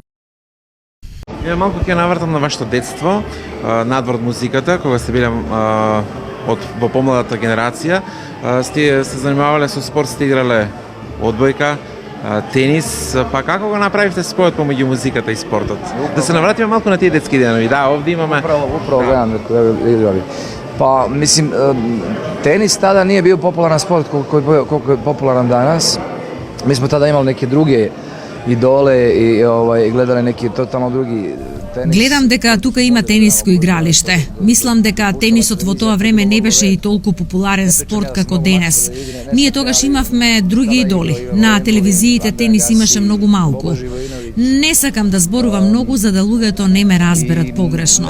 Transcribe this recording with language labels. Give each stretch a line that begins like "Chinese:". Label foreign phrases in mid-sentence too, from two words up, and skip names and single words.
Macedonian: Малку ќе навртам на вашето детство, надвор од музиката, кога сте биле во помладата генерација, сте се занимавале со спорт, сте играле одбојка, тенис, па како го направивте спојот помеѓу музиката и спортот? Да се навратиме малку на тие детски денови. Да, овде имаме Управо гледам дека играли.
Serbian: Па, мислим, тенис тада nije bio popularan sport koliko je popularan danas. Mi smo tada imali neke druge idole i gledali neki totalno drugi tenis.
Macedonian: Гледам дека тука има тениско игралиште. Мислам дека тенисот во тоа време не беше и толку популарен спорт како денес. Ние тогаш имавме други идоли. На телевизиите тенис имаше многу малку. Не сакам да зборувам многу за да луѓето не ме разберат погрешно.